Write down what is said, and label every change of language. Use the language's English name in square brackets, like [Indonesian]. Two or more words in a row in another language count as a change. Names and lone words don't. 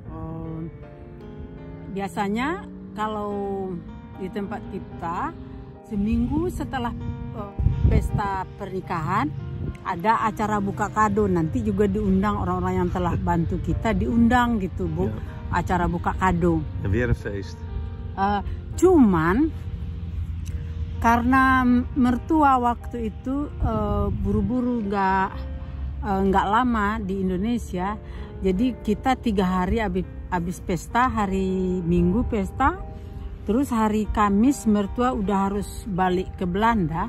[Indonesian] Biasanya kalau di tempat kita seminggu setelah pesta pernikahan ada acara buka kado, nanti juga diundang orang-orang yang telah bantu kita, diundang gitu Bu, acara buka kado. [Dutch] Weer een feest. [Indonesian] Cuman karena mertua waktu itu buru-buru nggak lama di Indonesia, jadi kita 3 hari habis habis pesta, hari Minggu pesta, terus hari Kamis mertua udah harus balik ke Belanda.